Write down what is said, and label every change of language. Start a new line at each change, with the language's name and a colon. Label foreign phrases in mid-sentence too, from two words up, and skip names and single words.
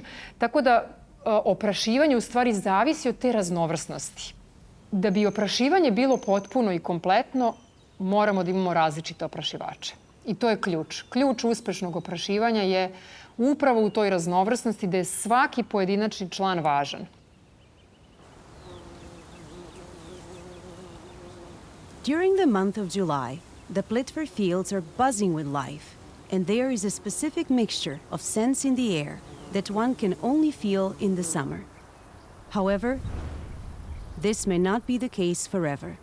Serbian: Tako da oprašivanje u stvari zavisi od te raznovrsnosti. Da bi oprašivanje bilo potpuno i kompletno, moramo da imamo različite oprašivače. I to je ključ. Ključ uspešnog oprašivanja je upravo u toj raznovrsnosti da je svaki pojedinačni član važan.
English: During the month of July, the Plitvar fields are buzzing with life, and there is a specific mixture of scents in the air that one can only feel in the summer. However, this may not be the case forever.